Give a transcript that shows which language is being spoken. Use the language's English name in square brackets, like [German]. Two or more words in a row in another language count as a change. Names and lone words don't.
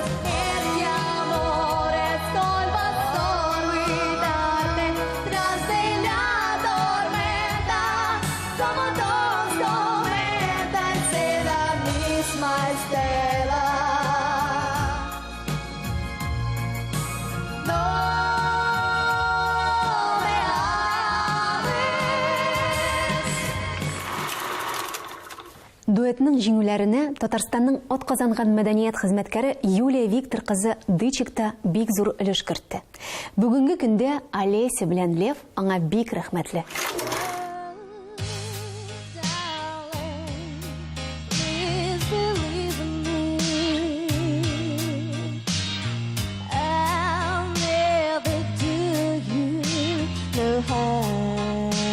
[Spanish] Este amor estoy para olvidarte tras de la tormenta, como dos tormentas de la misma estela. No me ames. [Tatar] Дуэтның жеңүләренә Татарстанның атказанган мәдәният хезмәткәре Юлия Виктор кызы Дычик та бик зур өлеш кертте. Бүгенге көндә Олеся белән Лев аңа бик рәхмәтле. [English] Please believe in me. I'll never do you no harm.